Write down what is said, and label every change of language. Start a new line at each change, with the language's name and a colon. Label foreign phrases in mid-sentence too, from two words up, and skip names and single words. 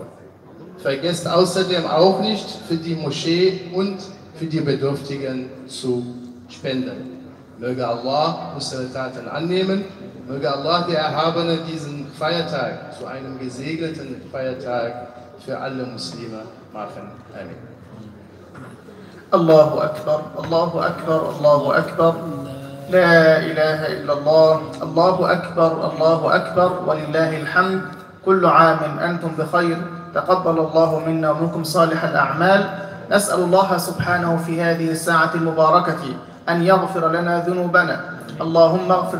German: Vergesst außerdem auch nicht, für die Moschee und für die Bedürftigen zu spenden. Möge Allah unsere Taten annehmen, möge Allah der Erhabene diesen Feiertag zu einem gesegneten Feiertag für alle Muslime machen. Amen.
Arabic: الله أكبر، الله أكبر، الله أكبر. لا إله إلا الله الله أكبر ولله الحمد كل عام أنتم بخير تقبل الله منا ومنكم صالح الأعمال نسأل الله سبحانه في هذه الساعة المباركة أن يغفر لنا ذنوبنا اللهم اغفر